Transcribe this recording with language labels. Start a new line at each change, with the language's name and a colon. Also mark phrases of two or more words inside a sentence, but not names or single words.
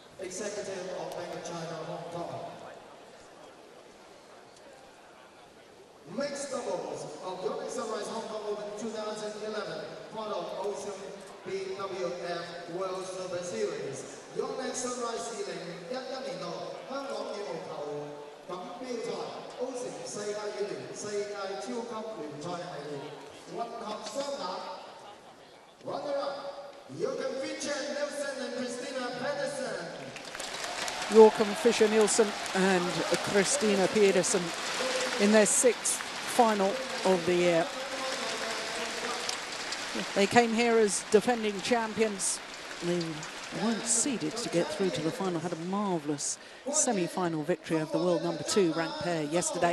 English: Executive of Bank of China, Hong Kong. Mixed doubles of YONEX Sunrise Hong Kong Open 2011, part of Ocean BWF World Super Series.
Chinese: YONEX Sunrise 2011 年度香港羽毛球錦標賽歐城世界羽聯世界超級聯賽系列混合雙打 Runner-up Joachim Fischer, Nielsen and Christinna Pedersen.
English: Joachim Fischer, Nielsen and Christinna Pedersen in their 6th final of the year. They came here as defending champions. They weren't seeded to get through to the final, had a marvellous semi-final victory over the world #2 ranked pair yesterday.